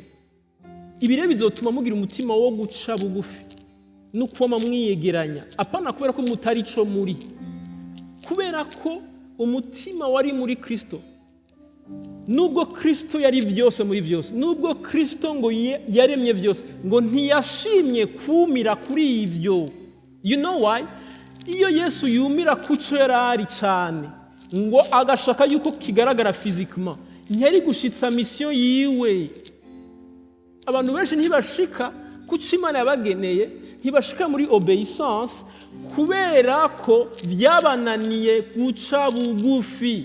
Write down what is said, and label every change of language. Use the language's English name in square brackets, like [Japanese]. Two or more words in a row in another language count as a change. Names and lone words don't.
[Rundi] Ibire bizotuma mugira umutima wo guca bugufi nukwama mwiyegeranya, apana kubera ko mutari ico muri, kubera ko umutima wari muri Kristo. Nubwo Kristo yari byose muri byose, nubwo Kristo ngo yaremye byose, ngo ntiyashimye kumira kuri ivyo. [English] You know why? [Rundi] Iyo Yesu yumira kuco yarari cyane ngo agashaka yuko kigaragara physiquement, ntiyari gushitsa mission yiwe. Abantu benshi ntibashika kuco Imana yabageneye, ntibashika muri obedience kubera ko byabananiye guca bugufi.